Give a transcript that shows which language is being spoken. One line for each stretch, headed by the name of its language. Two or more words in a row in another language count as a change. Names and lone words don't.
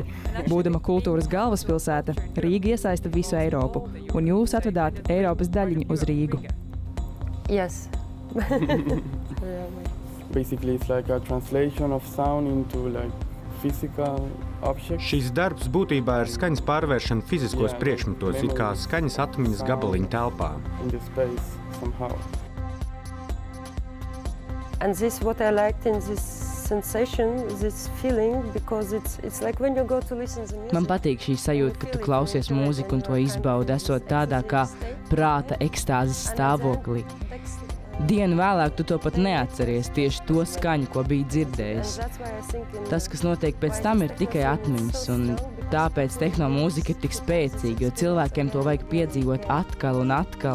Latvian: Būdama kultūras galvaspilsēta, Rīga iesaista visu Eiropu, un jūs atvedāt Eiropas daļiņu uz Rīgu.
English: Yes. basically it's like a translation of sound into like physical objects.
Latvian: Šis darbs būtībā ir skaņas pārvēršana fiziskos priekšmetos, it kā skaņas atmiņas gabaliņu telpā.
English: In the space somehow. And this what I liked in this sensation, this feeling, because it's like when you go to listen to music.
Latvian: Man patīk šī sajūta, ka tu klausies mūziku un to izbaudi, esot tādā kā prāta ekstāzes stāvoklī. Dienu vēlāk tu to pat neatceries, tieši to skaņu, ko biji dzirdējis. Tas, kas notiek pēc tam, ir tikai atmiņas, un tāpēc tehnomūzika ir tik spēcīga, jo cilvēkiem to vajag piedzīvot atkal un atkal.